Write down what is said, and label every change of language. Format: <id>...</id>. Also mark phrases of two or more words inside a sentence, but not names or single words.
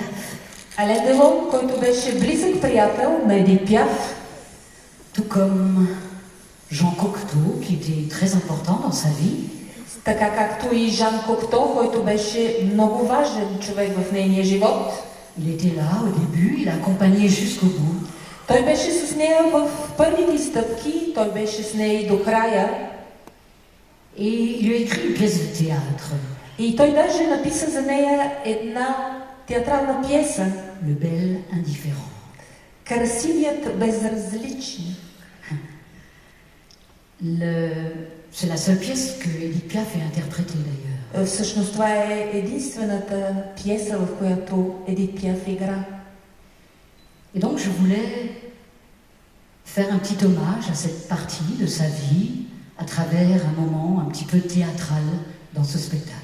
<bg>Ален Делон, който беше близък приятел на Едит Пиаф,</bg> <fr>Tout comme Jean Cocteau, qui était très important dans sa vie.</fr> <bg>така както и Жан Кокто, който беше много важен човек в нейния живот.</bg> <fr>Il était là au début, il l'a accompagnée jusqu'au bout.</fr> <bg>Той беше с нея в първите стъпки, той беше с нея и до края.</bg> <fr>Et il lui a écrit une pièce de théâtre,</fr> <bg>И той даже написа за нея една театрална пиеса.</bg> <fr>Le bel indifférent.</fr> <bg>Красивият безразличник.</bg> <fr>C'est la seule pièce que Edith Piaf ait interprétée d'ailleurs.</fr> <bg>Всъщност това е единствената пиеса, в която Едит Пиаф игра.</bg> <fr>Et donc je voulais faire un petit hommage à cette partie de sa vie à travers un moment un petit peu théâtral dans ce spectacle.</fr>